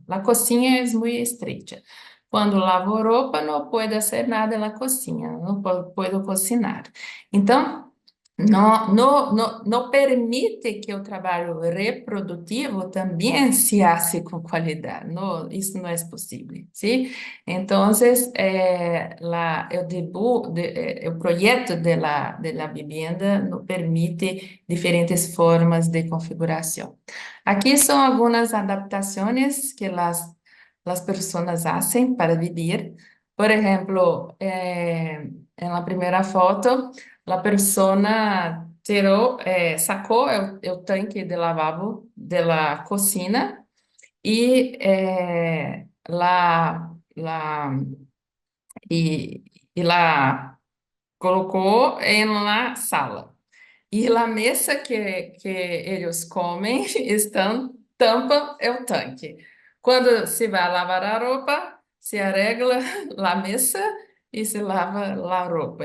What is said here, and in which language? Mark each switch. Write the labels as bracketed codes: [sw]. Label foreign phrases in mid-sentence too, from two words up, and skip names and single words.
[pt] A cozinha é muito estreita. Quando lavo roupa, não posso fazer nada na cozinha, não posso cozinhar. Então, não permite que o trabalho reprodutivo também [es] se hace [pt] com qualidade. Não, isso não é possível, sim? Então, o projeto [es] de la vivienda [pt] nos permite diferentes formas de configuração. Aqui são algumas adaptações que as pessoas fazem para viver. Por exemplo, na primeira foto, a persona sacou o tanque de lavabo [es] de la cocina [pt] e la colocou em la sala. E a mesa que eles comem tampa o tanque. Quando se vai lavar a roupa, se arregla a mesa e se lava a roupa.